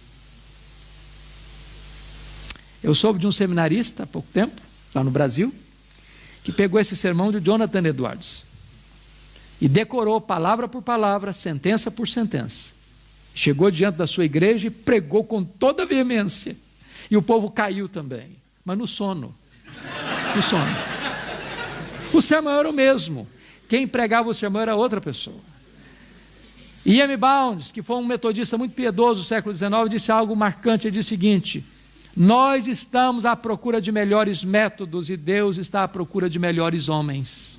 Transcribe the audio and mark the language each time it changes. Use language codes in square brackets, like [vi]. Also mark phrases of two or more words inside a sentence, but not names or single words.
[pt] Eu soube de um seminarista há pouco tempo, lá no Brasil, que pegou esse sermão de Jonathan Edwards e decorou palavra por palavra, sentença por sentença. Chegou diante da sua igreja e pregou com toda a veemência. E o povo caiu também, mas no sono. No sono. O sermão era o mesmo. Quem pregava o sermão era outra pessoa. E.M. Bounds, que foi um metodista muito piedoso do século XIX, disse algo marcante. Ele disse o seguinte: nós estamos à procura de melhores métodos e Deus está à procura de melhores homens.